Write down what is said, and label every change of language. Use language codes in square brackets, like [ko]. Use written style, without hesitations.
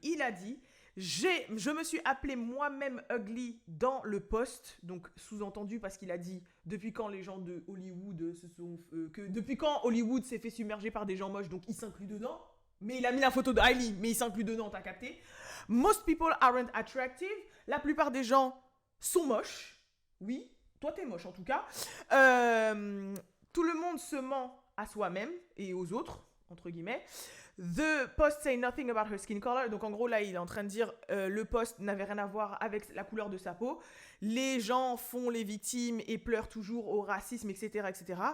[fr] Il a dit, je me suis appelé moi-même ugly dans le post, donc sous-entendu parce qu'il a dit depuis quand les gens de Hollywood depuis quand Hollywood s'est fait submerger par des gens moches, donc il s'inclut dedans. Mais il a mis la photo de Hailey, mais il s'inclut dedans, t'as capté? [en] Most people aren't attractive. [fr] La plupart des gens sont moches. Oui, toi t'es moche en tout cas. Tout le monde se ment à soi-même et aux autres, entre guillemets. [en] The post say nothing about her skin color. [fr] Donc en gros là il est en train de dire le post n'avait rien à voir avec la couleur de sa peau. Les gens font les victimes et pleurent toujours au racisme, etc., etc.